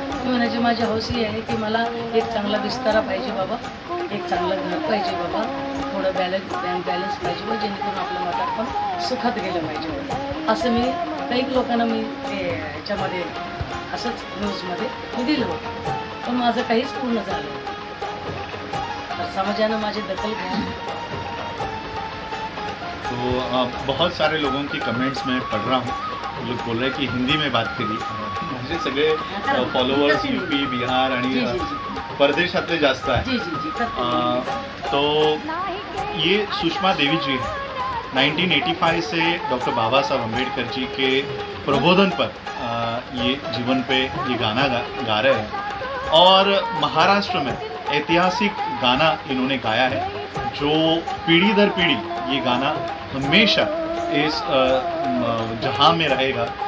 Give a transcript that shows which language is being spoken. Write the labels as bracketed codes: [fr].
[mr] मी म्हणायची माझी हौस ही आहे की मला एक चांगला बिस्तारा पाहिजे बाबा, एक चांगलं घर पाहिजे बाबा, थोडं बँक बॅलन्स पाहिजे बा, जेणेकरून आपलं म्हातारपण सुखात गेलं पाहिजे. असं मी काही लोकांना मी ह्याच्यामध्ये असंच न्यूजमध्ये मी दिलं होतं. पण माझं काहीच पूर्ण झालं. तर समाजानं माझी दखल घ्या. [hi] तो बहुत सारे लोगों की कमेंट्स में पढ़ रहा हूँ, लोग बोल रहे हैं कि हिंदी में बात करी. [mr] म्हणजे सगळे फॉलोअर्स यूपी, बिहार आणि परदेशातले जास्त आहे. [hi] तो ये सुषमा देवी जी है, 1985 से डॉक्टर बाबा साहब अम्बेडकर जी के प्रबोधन पर ये जीवन पे ये गाना गा रहे हैं. और महाराष्ट्र में ऐतिहासिक गाना इन्होंने गाया है, जो पीढ़ी दर पीढ़ी ये गाना हमेशा इस जहां में रहेगा.